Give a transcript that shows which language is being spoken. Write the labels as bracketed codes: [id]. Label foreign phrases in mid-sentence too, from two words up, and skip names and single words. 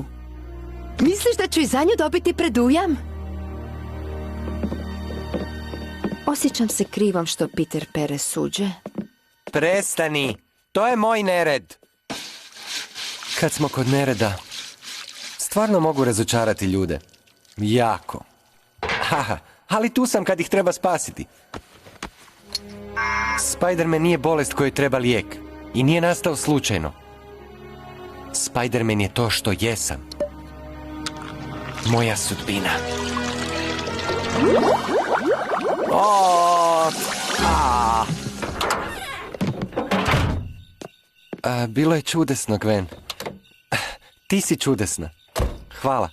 [hr] Misliš da ću i za nju dobiti predujam? Osjećam se krivom što Peter pere suđe. Prestani, to je moj nered. Kad smo kod nereda, stvarno mogu razočarati ljude. Jako. Haha, ali tu sam kad ih treba spasiti. Spider-Man nije bolest kojoj treba lijek. I nije nastao slučajno. Spider-Man je to što jesam. Moja sudbina. Bilo je čudesno, Gwen. Ti si čudesna. Hvala.